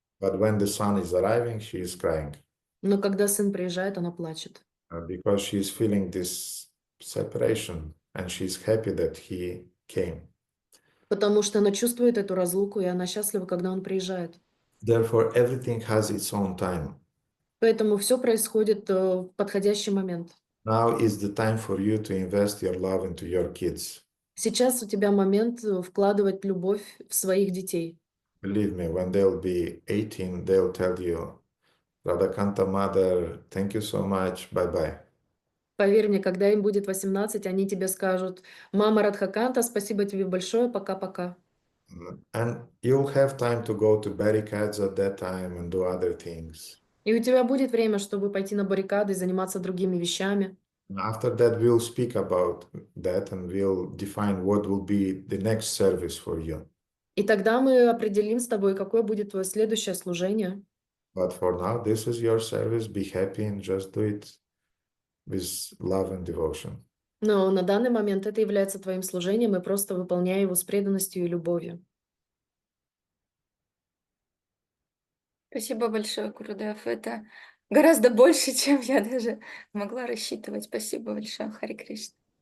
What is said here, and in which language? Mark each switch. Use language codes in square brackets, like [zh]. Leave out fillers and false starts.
[en] But when the son is arriving, she is crying [ru] Но когда сын приезжает, она плачет, [en] because she is feeling this separation, and she's happy that he came. [ru] потому что она чувствует эту разлуку, и она счастлива, когда он приезжает. [en] Therefore, everything has its own time. [ru] Поэтому все происходит в подходящий момент. [en] Now is the time for you to invest your love into your kids. [ru] Сейчас у тебя момент вкладывать любовь в своих детей. [en] Believe me, when they'll be 18, they'll tell you, "Radhakanta mother, thank you so much, bye-bye." [ru] Поверь мне, когда им будет 18, они тебе скажут: мама Радхаканта, спасибо тебе большое, пока-пока. [en] And you'll have time to go to barricades at that time and do other things. [ru] И у тебя будет время, чтобы пойти на баррикады и заниматься другими вещами. [en] And after that, we'll speak about that and we'll define what will be the next service for you. [ru] И тогда мы определим с тобой, какое будет твое следующее служение. [en] But for now, this is your service. Be happy and just do it with love and devotion. [ru] Но на данный момент это является твоим служением, и просто выполняй его с преданностью и любовью. Спасибо большое, Гурудев. Это гораздо больше, чем я даже могла рассчитывать. Спасибо большое, Хари Кришна.